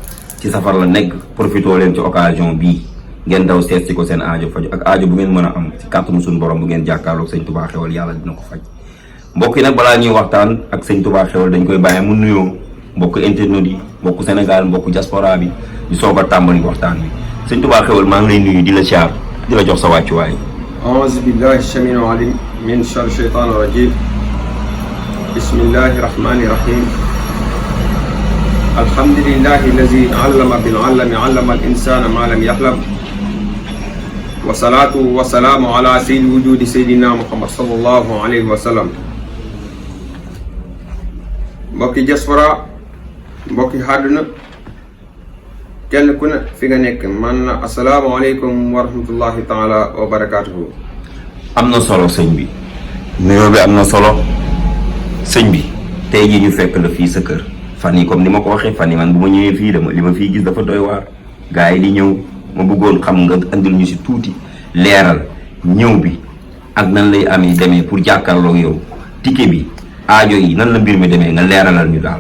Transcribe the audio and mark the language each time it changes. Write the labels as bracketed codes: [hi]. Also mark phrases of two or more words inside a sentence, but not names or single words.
[wo] profitoo leen ci occasion bii ngeen daw seet si ko seen aajo faju ak aajo bu ngeen mën a am ci kàttanu suñu borom bu ngeen jàkkaarloog sëñ Touba Xéwal yàlla dina ko faj mbokk yi nag balaa ñuy waxtaan ak sëñ Touba Xéwal dañ koy bàyyi mu nuyoo mbokk internet yi mbokk Sénégal mbokk diaspora bi di soog a tàmbali waxtaan bi sëñ Touba Xéwal maa ngi lay nuyu di la siyaar di la jox sa wàccuwaay. [ar] أعوذ بالله السميع العليم من شر الشيطان الرجيم بسم الله الرحمن الرحيم الحمد لله الذي علم بالعلم علم الإنسان ما لم يحلم والصلاة والسلام على سيد وجود سيدنا محمد صلى الله عليه وسلم [wo] mbokki diaspora mbokki àdduna kenn ku ne fi nga nekk man na [ar] السلام عليكم ورحمة الله تعالى وبركاته. [wo] am na solo sëñ bi nuyoo bi am na solo sëñ bi tey jii ñu fekk la fii sa kër fan yi comme ni ma ko waxee fan yi man bu ma ñëwee fii dama li ma fii gis dafa doy waar gars yi di ñëw ma bëggoon xam nga andil ñu si tuuti leeral ñëw bi ak nan lay amee demee pour jàkkaarloo yow ticket bi aajo yi nan la mbir mi demee nga leeralal ñu daal.